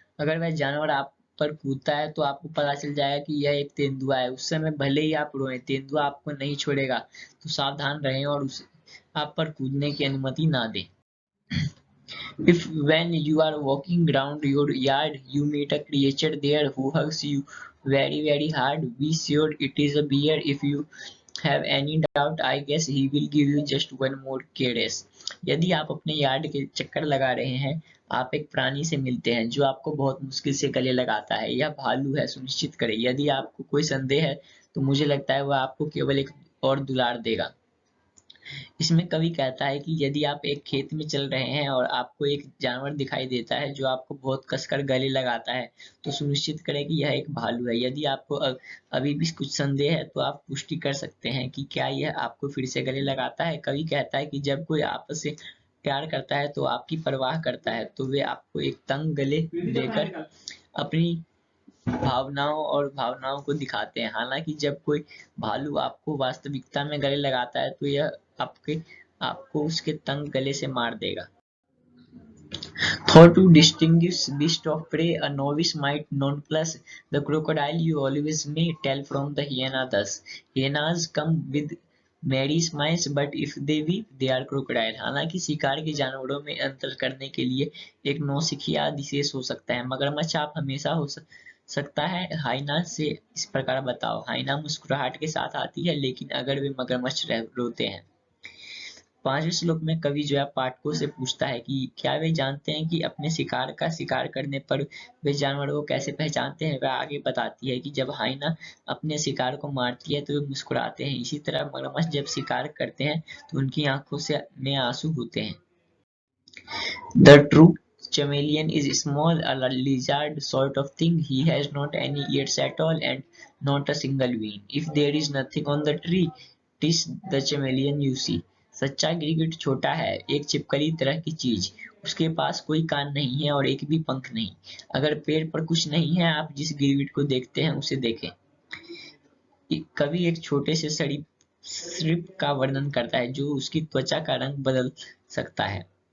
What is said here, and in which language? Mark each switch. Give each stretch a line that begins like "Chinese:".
Hindi: अगर वह जानवर आप पर कूदता है तो आपको पता चल जाएगा कि यह एक तेंदुआ है। उस समय भले ही आप रोएं, तेंदुआ आपको नहीं छोड़ेगा, तो सावधान रहें और उसे आप पर कूदने की अनुमति ना दें।
English: If when you are walking around your yard you meet a creature there who hugs you very hard, be sure it is a bear. If you have any doubt, I guess he will give you just one more caress.
Hindi: यदि आप अपने yard के चक्कर लगा रहे हैं, आप एक प्राणी से मिलते हैं जो आपको बहुत मुश्किल से गले लगाता है। यह भालू है, सुनिश्चित करें। यदि आपको कोई संदेह है तो मुझे लगता है वह आपको केवल एक और दुलार देगा। इसमें कवि कहता है कि यदि आप एक खेत में चल रहे हैं और आपको एक जानवर दिखाई देता है जो आपको बहुत कसकर गले लगाता है, तो सुनिश्चित करें कि यह एक भालू है। यदि आपको अभी भी कुछ संदेह है तो आप पुष्टि कर सकते हैं कि क्या यह आपको फिर से गले लगाता है। कवि कहता है कि जब कोई आपस से प्यार करता है तो आपकी परवाह करता है, तो वे आपको एक तंग गले देकर अपनी भावनाओं को दिखाते हैं। हालांकि जब कोई भालू आपको वास्तविकता में गले लगाता है तो यह आपको उसके तंग गले से मार देगा।
English: Thought to distinguish beast of prey, a novice might nonplus the crocodile you always may tell from the hyena thus. Hyenas come with merry smiles, but if they weep, they are crocodile.
Hindi: हालांकि शिकार के जानवरों में अंतर करने के लिए एक नौसिखिया विशेष हो सकता है। मगरमच्छ आप हमेशा सकता है। हाइना से इस प्रकार बताओ। हाइना मुस्कुराहट के साथ आती है, लेकिन अगर वे मगरमच्छ रोते हैं। 5वें श्लोक में कवि जो है पाठकों से पूछता है कि क्या वे जानते हैं कि अपने शिकार का शिकार करने पर वे जानवरों को कैसे पहचानते हैं। वह आगे बताती है कि जब हाइना अपने शिकार को मारती है तो वे मुस्कुराते हैं। इसी तरह मगरमच्छ जब शिकार करते हैं तो उनकी आंखों से में आंसू होते हैं।
English: The true chameleon is small, a lizard sort of thing. He has not any ears at all and not a single wing. If there is nothing on the tree, it is the chameleon you see.
Hindi: सच्चा गिरगिट छोटा है, एक छिपकली तरह की चीज। उसके पास कोई कान नहीं है और एक भी पंख नहीं। अगर पेड़ पर कुछ नहीं है, आप जिस गिरगिट को देखते हैं उसे देखें। कवि एक छोटे से सरीसृप का वर्णन करता है जो उसकी त्वचा का रंग बदल सकता है।